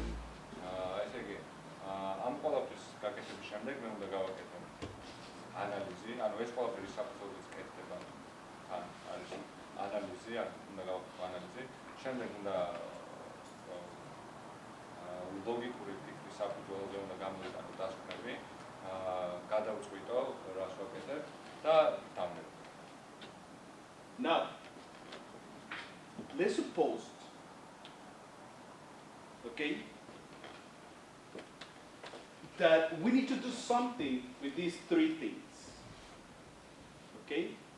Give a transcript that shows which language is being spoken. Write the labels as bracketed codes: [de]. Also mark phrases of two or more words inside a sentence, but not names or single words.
[ka] ესე იგი, ამ ყველაფრის გაკეთების შემდეგ მე უნდა გავაკეთო ანალიზი, ანუ ეს ყველაფერი საფუძველზეც კეთდება. ან არის ანალიზი, უნდა გავაკეთო ანალიზი. შემდეგ უნდა ლოგიკური ფიქრის საფუძველზე უნდა გამოვიყენო დასკვნები, გადავწყვიტო რას ვაკეთებ და დავնებ. [en] Now, let's suppose, okay, that we need to do something with these three things. Okay?